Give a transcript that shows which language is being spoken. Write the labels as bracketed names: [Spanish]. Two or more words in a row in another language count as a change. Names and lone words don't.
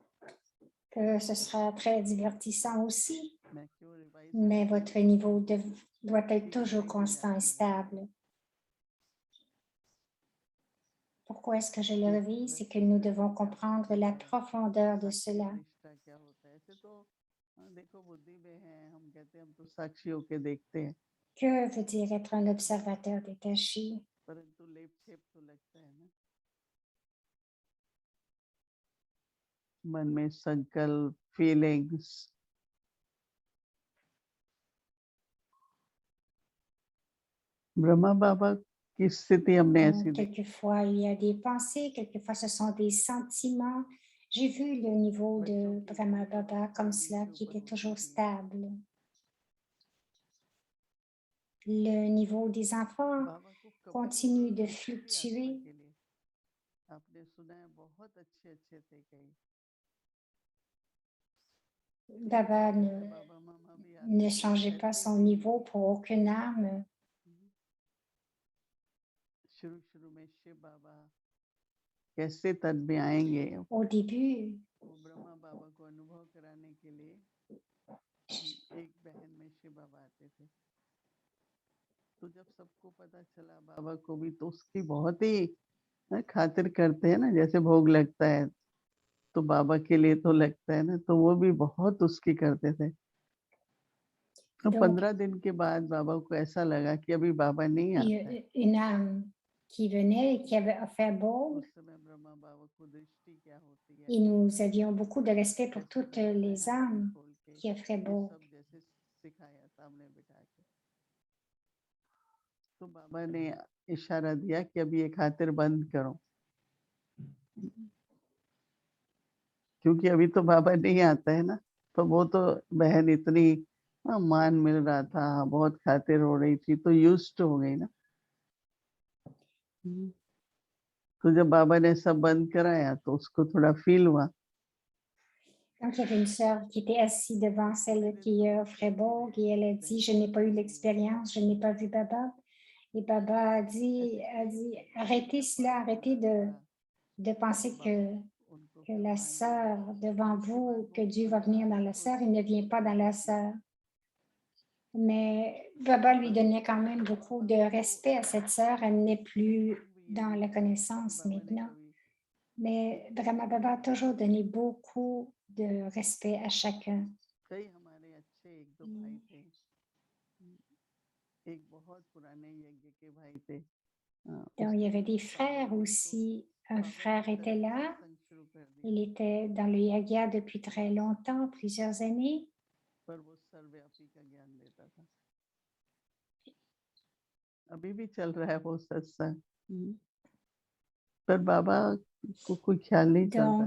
[French] que ce sera très divertissant aussi, mais votre niveau doit être toujours constant et stable. Pourquoi est-ce que je le revis? C'est que nous devons comprendre la profondeur de cela. [Hindi] रिश्ता क्या होता है ऐसे तो देखो बुद्धि में है हम कहते हैं हम तो साक्षी होके देखते हैं [French] Que veut dire être un observateur détaché? [Hindi] परंतु लेप छेप तो लगता है ना मन में संकल्प फीलिंग्स ब्रह्मा बाबा की स्थिति हमने ऐसी [French] Donc, [Hindi] देखी [French] quelquefois, il y a des pensées, quelquefois, ce sont des sentiments. J'ai vu le niveau [Hindi] बच्चों [French] de [Hindi] की Brahma बुद्धि Baba बहुत [French] comme [Hindi] तेजी [French] cela, [Hindi] से [French] qui [Hindi] ऊपर [French] était [Hindi] होती [French] toujours [Hindi] थी [French] stable. Le niveau des enfants [Hindi] बाबा को कबूल [French] continue de [Hindi] किसी भी आत्मा [French] fluctuer. [Hindi] के लिए आपने सुना है बहुत अच्छे अच्छे थे कई Baba बाबा मामा भी आते [French] ne [Hindi] थे [French] changeait pas [Hindi] ऐसे [French] son [Hindi] भी [French] niveau pour aucune âme. [Hindi] शुरू शुरू में शिव बाबा कैसे तन में आएंगे [French] Au début, [Hindi] वो ब्रह्मा बाबा को अनुभव कराने के लिए एक बहन में शिव बाबा आते थे तो जब सबको पता चला बाबा को भी तो उसकी बहुत ही खातिर करते हैं ना जैसे भोग लगता है तो बाबा के लिए तो लगता है ना तो वो भी बहुत उसकी करते थे तो [French] donc [Hindi] 15 दिन के बाद बाबा को ऐसा लगा कि अभी बाबा नहीं आता है [French] une âme qui venait et qui avait offert Bog, [Hindi] उस समय ब्रह्मा बाबा को दृष्टि क्या होती है [French] et nous avions beaucoup de respect pour [Hindi] कैसे [French] toutes [Hindi] लगता है [French] les [Hindi] आंखें [French] âmes [Hindi] खोल के [French] qui offraient [Hindi] ये [French] Bog. [Hindi] सब जैसे सिखाया सामने बिठा के तो बाबा ने इशारा दिया कि अभी ये खातिर बंद करो क्योंकि अभी तो बाबा नहीं आता है ना तो वो तो बहन इतनी मान मिल रहा था बहुत खातिर हो रही थी तो यूज्ड हो गई ना तो जब बाबा ने सब बंद कराया तो उसको थोड़ा फील हुआ [French] Donc, il y avait une sœur qui était assise devant celle qui offrait Bog et elle a dit, je n'ai pas eu l'expérience, je n'ai pas vu Baba. Et Baba a dit, arrêtez cela, arrêtez de penser que la sœur devant vous, que Dieu va venir dans la sœur, il ne vient pas dans la sœur. Mais Baba lui donnait quand même beaucoup de respect à cette sœur. Elle n'est plus dans la connaissance maintenant. Mais Brahma Baba a toujours donné beaucoup de respect à chacun. [Hindi] कई हमारे अच्छे एक दो भाई थे एक बहुत पुराने यज्ञ के भाई थे [French] Donc, il y avait des frères aussi. Un frère était là. Il était dans le Yagya depuis très longtemps, plusieurs années. [Hindi] पर वो सर्वव्यापी का ज्ञान देता था अभी भी चल रहा है वो सत्संग पर बाबा को कोई ख्याल नहीं चलता